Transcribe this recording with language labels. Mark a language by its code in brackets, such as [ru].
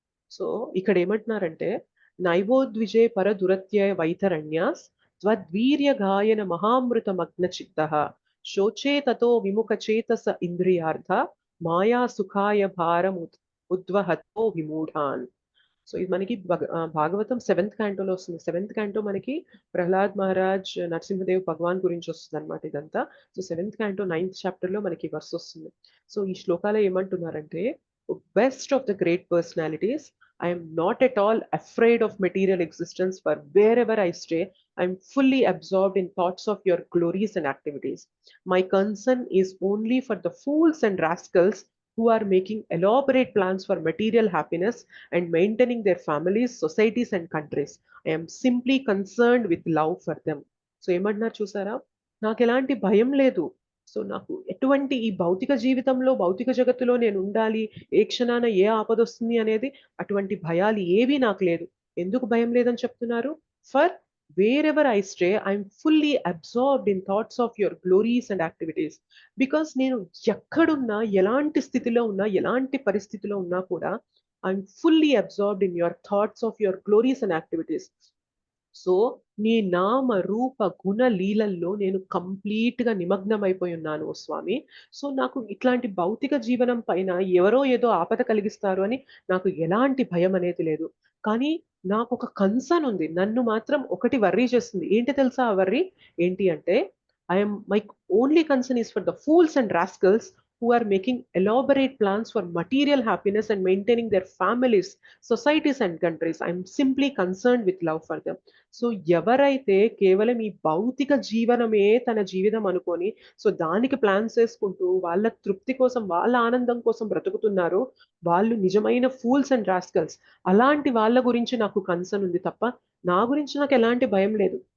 [sa] So, ఇక్కడ ఏమంటున్నారంటే, నైవోద్విజే పరదురత్యయ వైతరణ్యాస్ త్వద్వీర్య గాయన మహామృత మగ్న చిత్తః శోచే తతో విముఖ చేతస ఇంద్రియార్థ మాయా సుఖాయ భారం ఉద్వహతో విమూఢాన్. [te] సో, ఇది మనకి భాగవతం 7th క్యాంటోలో వస్తుంది. 7th క్యాంటో మనకి ప్రహ్లాద్ మహారాజ్, నరసింహదేవ్ భగవాన్ గురించి వస్తుందన్నమాట ఇదంతా. సో, 7th క్యాంటో 9th చాప్టర్‌లో మనకి వర్స్ వస్తుంది. సో, ఈ శ్లోకాలో ఏమంటున్నారంటే, [en] Best of the great personalities I am not at all afraid of material existence, for wherever I stay, I am fully absorbed in thoughts of your glories and activities. My concern is only for the fools and rascals who are making elaborate plans for material happiness and maintaining their families, societies, and countries. I am simply concerned with love for them. [te] So ఏమంటున్నారు చూసారా? నాకు ఎలాంటి భయం లేదు. So నాకు ఎటువంటి ఈ భౌతిక జీవితంలో, భౌతిక జగత్తులో నేను ఉండాలి, ఏ క్షణాన ఏ ఆపదొస్తుంది అనేది అటువంటి భయాలు ఏవీ నాకు లేదు. ఎందుకు భయం లేదని చెప్తున్నారు? [en] For wherever I stay I'm fully absorbed in thoughts of your glories and activities. Because [te] నేను ఎక్కడున్నా, ఎలాంటి స్థితిలో ఉన్నా, ఎలాంటి పరిస్థితిలో ఉన్నా కూడా [en] I'm fully absorbed in your thoughts of your glories and activities. [te] So నీ నామ రూప గుణ లీలల్లో నేను కంప్లీట్గా నిమగ్నమైపోయి ఉన్నాను ఓ స్వామి. సో నాకు ఇట్లాంటి భౌతిక జీవనం పైన ఎవరో ఏదో ఆపద కలిగిస్తారు అని నాకు ఎలాంటి భయం అనేది లేదు. కానీ నాకు ఒక కన్సర్న్ ఉంది. నన్ను మాత్రం ఒకటి వర్రీ చేస్తుంది. ఏంటి తెలుసా ఆ వర్రీ? ఏంటి అంటే [en] My only concern is for the fools and rascals who are making elaborate plans for material happiness and maintaining their families, societies, and countries. I'm simply concerned with love for them. [te] So ఎవరైతే కేవలం ఈ భౌతిక జీవనమే తన జీవితం అనుకొని, so దానికి plans చేసుకుంటూ వాళ్ళ తృప్తి కోసం, వాళ్ళ ఆనందం కోసం బ్రతుకుతున్నారో వాళ్ళు నిజమైన [en] Fools and rascals. [te] అలాంటి వాళ్ళ గురించి నాకు కన్సర్న్ ఉంది తప్ప నా గురించి నాకు ఎలాంటి భయం లేదు.